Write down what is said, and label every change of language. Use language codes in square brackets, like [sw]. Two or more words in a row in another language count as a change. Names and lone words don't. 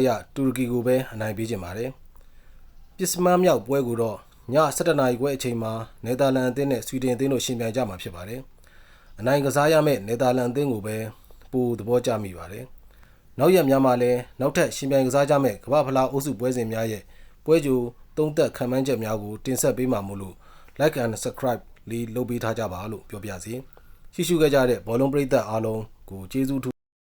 [my] ရတူရကီကိုပဲအနိုင်ပေးခြင်းပါတယ်။ပစ္စမမြောက်ပွဲကိုတော့ည7:00နာရီခွဲအချိန်မှာနယ်သာလန်အသင်းနဲ့ဆွီဒင်အသင်းတို့ရှင်ပြိုင်ကြမှာဖြစ်ပါတယ်။အနိုင်ကစားရမယ့်နယ်သာလန်အသင်းကိုပဲပိုသဘောကျမိပါတယ်။နောက်ရက်များမှာလည်းနောက်ထပ်ရှင်ပြိုင်ကစားကြမယ့်ကမ္ဘာဖလားအုပ်စုပွဲစဉ်များရဲ့ပွဲကြိုသုံးသက်ခံမှန်းချက်များကိုတင်ဆက်ပေးမှာမို့လို့ [en] like and subscribe [my] လေးလုပ်ပေးထားကြပါလို့ပြောပြစီရှိရှုခဲ့ကြတဲ့ဘောလုံးပရိသတ်အားလုံးကိုကျေးဇူး